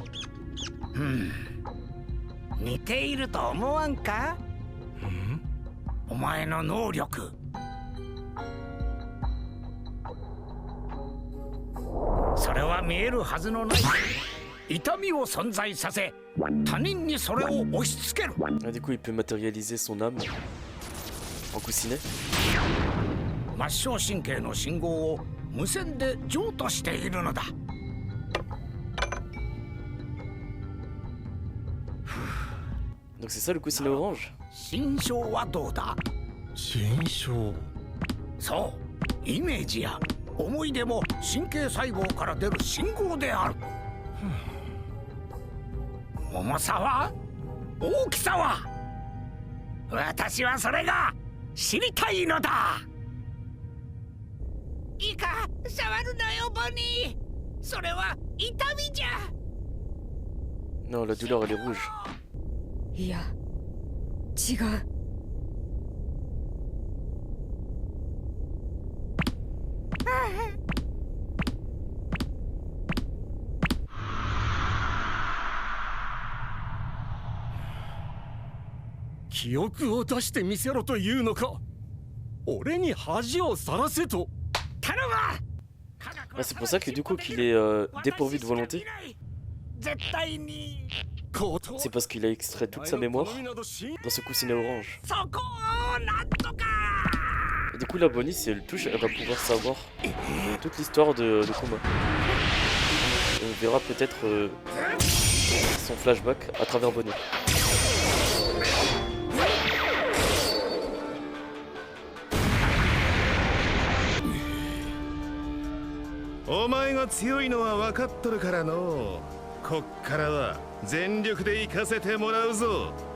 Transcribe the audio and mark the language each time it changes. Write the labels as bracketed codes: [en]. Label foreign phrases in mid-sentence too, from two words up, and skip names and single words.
[ja] 似ていると思わんか？お前の能力。それは見えるはずのない痛みを存在させ、他人にそれを押し付ける。 [fr] Du coup, il peut matérialiser son âme en coussinet. [ja] 末梢神経の信号を無線で譲渡しているのだ。 [fr] Donc c'est ça le coussinet orange? [ja] 心象はどうだ？心象。そう、イメージや思い出も神経細胞から出る信号である。重さは？大きさは？私はそれが知りたいのだ。いいか、触るなよボニー。それは痛みじゃ。 [fr] Non, la douleur elle est rouge. [ja] いや、違う。記憶を出してみせろというのか。俺に恥をさらせと。頼む。 [fr] Ah, c'est pour ça que du coup qu'il est dépourvu de volonté. [ja] 絶対に。 [fr] C'est parce qu'il a extrait toute sa mémoire dans ce coussinet orange. [ja] そこをなんとか。 [fr] Et du coup la Bonnie, si elle touche, elle va pouvoir savoir toute l'histoire de combat. Et on verra peut-être son flashback à travers Bonnie. [ja] お前が強いのは分かっとるからの。こっからは全力で行かせてもらうぞ。